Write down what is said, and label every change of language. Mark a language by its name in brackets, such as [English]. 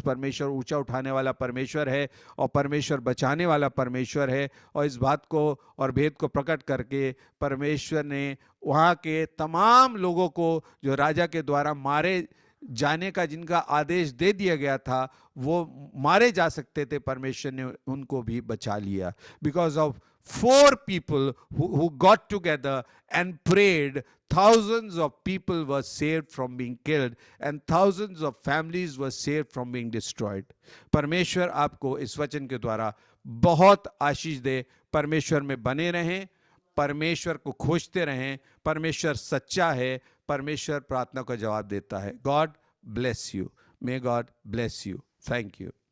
[Hindi] परमेश्वर ऊंचा उठाने वाला परमेश्वर है और परमेश्वर बचाने वाला परमेश्वर है। और इस बात को और भेद को प्रकट करके परमेश्वर ने वहाँ के तमाम लोगों को जो राजा के द्वारा मारे जाने का जिनका आदेश दे दिया गया था, वो मारे जा सकते थे, परमेश्वर ने उनको भी बचा लिया। [English] Because of 4 people who got together and prayed, thousands of people were saved from being killed and thousands of families were saved from being destroyed. [Hindi] परमेश्वर आपको इस वचन के द्वारा बहुत आशीष दे। परमेश्वर में बने रहें, परमेश्वर को खोजते रहें। परमेश्वर सच्चा है, परमेश्वर प्रार्थना का जवाब देता है। [English] God bless you, may God bless you. Thank you.